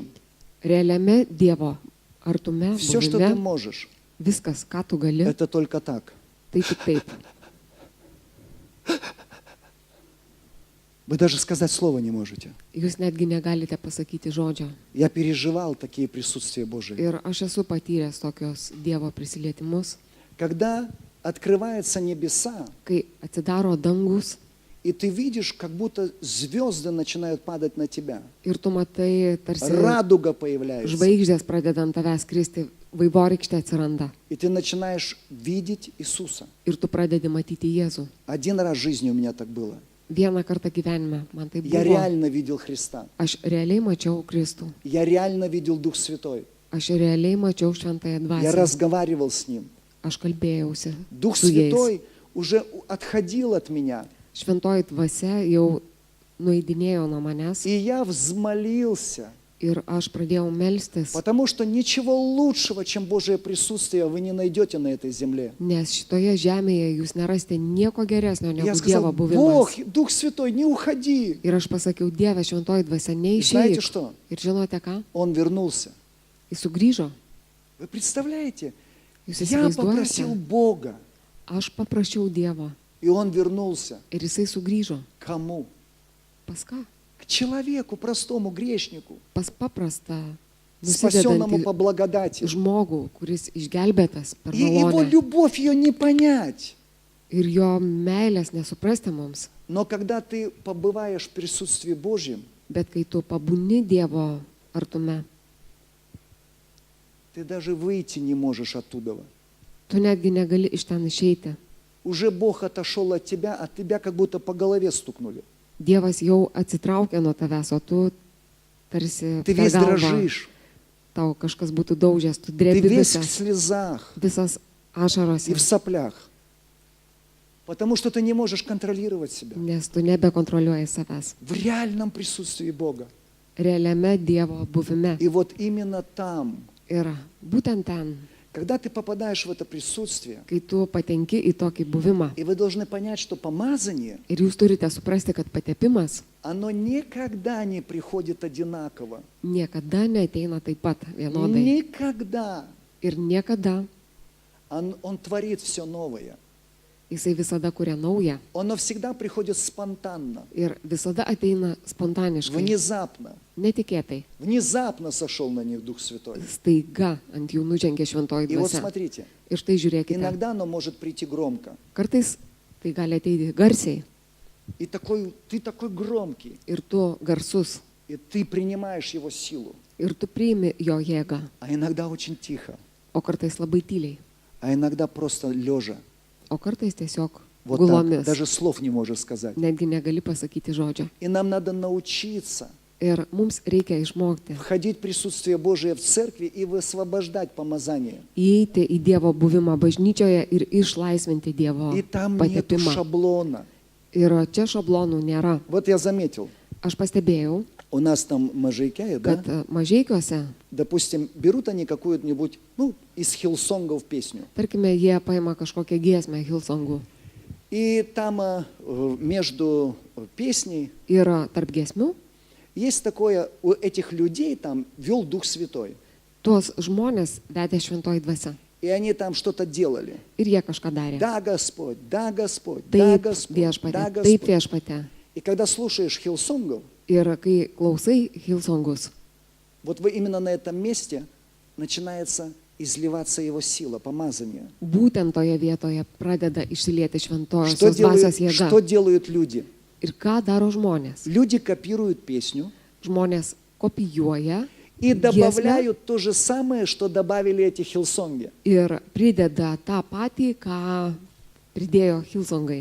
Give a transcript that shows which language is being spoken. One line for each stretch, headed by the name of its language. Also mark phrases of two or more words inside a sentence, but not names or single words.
Lithuanian: Realiame Dievo artume,
Russian: все, что ты
Lithuanian: buvime,
Russian: можешь,
Lithuanian: viskas, ką tu gali,
Russian: это только так.
Lithuanian: tai tik taip.
Russian: Вы даже сказать слова не можете.
Lithuanian: Jūs netgi negalite pasakyti žodžio.
Russian: Я переживал такие присутствия Божьи.
Lithuanian: Ir aš esu patyręs tokios Dievo prisilietimus,
Russian: Когда открываются небеса,
Lithuanian: kai atsidaro dangus
Russian: и ты видишь, как будто звезды начинают падать на тебя.
Lithuanian: ir tu matai tarsi
Russian: Радуга появляется.
Lithuanian: žvaigždės pradeda ant tavęs kristi, vaivorykštė atsiranda
Russian: И ты начинаешь видеть Иисуса.
Lithuanian: ir tu pradedi matyti Jėzų.
Russian: Один раз в жизни у меня так было.
Lithuanian: Vieną kartą gyvenime man tai
Russian: Я
Lithuanian: buvo.
Russian: реально видел Христа.
Lithuanian: Aš realiai mačiau Kristų.
Russian: Я реально видел Дух Святой.
Lithuanian: Aš realiai mačiau Šventąją
Russian: Я
Lithuanian: Dvasią.
Russian: разговаривал с Ним.
Lithuanian: Aš kalbėjausi
Russian: Дух
Lithuanian: su jais.
Russian: Святой уже отходил от меня.
Lithuanian: Šventoji Dvasia jau nueidinėjo nuo manęs
Russian: И я взмолился.
Lithuanian: ir aš pradėjau melstis,
Russian: Потому что ничего лучшего, чем Божие присутствие, вы не найдете на этой земле.
Lithuanian: nes šitoje žemėje jūs nerasite nieko geresnio
Russian: Я
Lithuanian: negu
Russian: сказал,
Lithuanian: Dievo buvimas.
Russian: Бог, Дух Святой, не уходи.
Lithuanian: Ir aš pasakiau, Dieve, Šventoji Dvasia,
Russian: И знаете
Lithuanian: neišeik.
Russian: что?
Lithuanian: Ir žinote ką?
Russian: Он вернулся.
Lithuanian: Jis sugrįžo.
Russian: Вы представляете?
Lithuanian: Jūs
Russian: Я попросил
Lithuanian: įsivaizduojate?
Russian: Бога,
Lithuanian: Aš paprašiau Dievo
Russian: и Он вернулся.
Lithuanian: ir jisai sugrįžo.
Russian: К кому?
Lithuanian: Pas ką?
Russian: К человеку, простому грешнику,
Lithuanian: Pas paprastą,
Russian: спасенному
Lithuanian: nusidedantį
Russian: по благодати.
Lithuanian: žmogų, kuris išgelbėtas per
Russian: И его
Lithuanian: malonę.
Russian: любовь ее не понять.
Lithuanian: Ir jo meilės nesuprasti mums.
Russian: Но когда ты побываешь в присутствии Божьем,
Lithuanian: Bet kai tu pabūni Dievo artume,
Russian: ты даже выйти не можешь оттуда.
Lithuanian: tu netgi negali iš ten išeiti.
Russian: Уже Бог отошел от тебя, а тебя как будто по голове стукнули.
Lithuanian: Dievas jau atsitraukia nuo tavęs, o tu tarsi
Russian: Ты
Lithuanian: per
Russian: весь
Lithuanian: galvą
Russian: дрожишь,
Lithuanian: tau kažkas būtų daužęs, tu
Russian: ты
Lithuanian: drebi
Russian: весь в
Lithuanian: visas,
Russian: слезах
Lithuanian: visas ašarose,
Russian: и в соплях. Потому что ты не можешь контролировать себя.
Lithuanian: nes tu nebekontroliuoji savęs.
Russian: В реальном присутствии Бога.
Lithuanian: Realiame Dievo buvime.
Russian: И вот именно там
Lithuanian: Ir būtent ten,
Russian: Когда ты попадаешь в это присутствие,
Lithuanian: kai tu patenki į tokį buvimą.
Russian: и вы должны понять, что помазание,
Lithuanian: Ir jūs turite suprasti, kad patepimas
Russian: оно никогда не приходит одинаково.
Lithuanian: niekada neateina taip pat vienodai.
Russian: Никогда.
Lithuanian: Ir niekada
Russian: Он творит все новое.
Lithuanian: jisai visada kuria naują.
Russian: Оно всегда приходит спонтанно,
Lithuanian: Ir visada ateina spontaniškai,
Russian: внезапно.
Lithuanian: netikėtai.
Russian: Внезапно сошел на них Дух Святой.
Lithuanian: Staiga ant jų nužengė šventoji
Russian: И вот
Lithuanian: dvasia.
Russian: смотрите,
Lithuanian: Ir štai žiūrėkite,
Russian: иногда оно может прийти громко.
Lithuanian: kartais tai gali ateiti garsiai
Russian: И ты такой громкий,
Lithuanian: ir tu garsus.
Russian: и ты принимаешь его силу.
Lithuanian: Ir tu priimi jo jėgą,
Russian: А иногда очень тихо,
Lithuanian: o kartais labai tyliai,
Russian: а иногда просто лежа.
Lithuanian: o kartais tiesiog
Russian: Вот так,
Lithuanian: gulomis.
Russian: даже слов не можешь сказать.
Lithuanian: Netgi negali pasakyti žodžio.
Russian: И нам надо научиться
Lithuanian: Ir mums reikia išmokti
Russian: входить в присутствие Божие в церкви и высвобождать помазание.
Lithuanian: įeiti į Dievo buvimą bažnyčioje ir išlaisvinti Dievo
Russian: И там нету
Lithuanian: patepimą.
Russian: шаблона.
Lithuanian: Ir čia šablonų nėra.
Russian: Вот я заметил,
Lithuanian: Aš pastebėjau,
Russian: у нас там Можайкяе, да?
Lithuanian: kad Mažeikiuose,
Russian: Допустим, берут они какую-нибудь, из хиллсонгов песню.
Lithuanian: tarkime, jie paima kažkokią giesmę Hillsongų
Russian: И там между песней
Lithuanian: ir tarp giesmių
Russian: есть такое, у этих людей там вел Дух Святой.
Lithuanian: tuos žmonės vedė šventoji dvasia.
Russian: И они там что-то делали.
Lithuanian: Ir jie kažką darė.
Russian: Да, Господь, да, Господь, да,
Lithuanian: Taip
Russian: Господь,
Lithuanian: viešpatė,
Russian: да,
Lithuanian: taip
Russian: Господь.
Lithuanian: viešpatė.
Russian: И когда слушаешь хиллсонгов,
Lithuanian: Ir kai klausai Hillsongus,
Russian: вот вы именно на этом месте начинается изливаться его сила, помазание.
Lithuanian: būtent toje vietoje pradeda išsilieti
Russian: Что
Lithuanian: šventosios
Russian: делают,
Lithuanian: dvasios jėga.
Russian: что делают люди?
Lithuanian: Ir ką daro žmonės?
Russian: Люди копируют песню
Lithuanian: Žmonės kopijuoja
Russian: и
Lithuanian: giesmę
Russian: добавляют то же самое, что добавили эти хиллсонги.
Lithuanian: ir prideda tą patį, ką pridėjo Hillsongai.